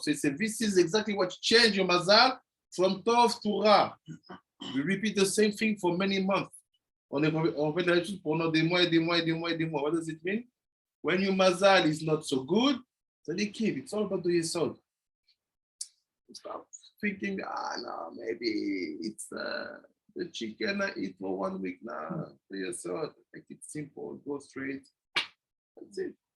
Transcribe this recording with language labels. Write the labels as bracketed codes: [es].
[en] So this is exactly what changed your mazal from tov to ra. We repeat the same thing for many months. [fr] On fait la même chose pendant des mois et des mois et des mois et des mois. [en] What does it mean? When your mazal is not so good, so they keep. It's all about the yesod. Stop thinking, no, maybe it's the chicken I eat for 1 week now. The yesod. Make it simple. Go straight. That's it.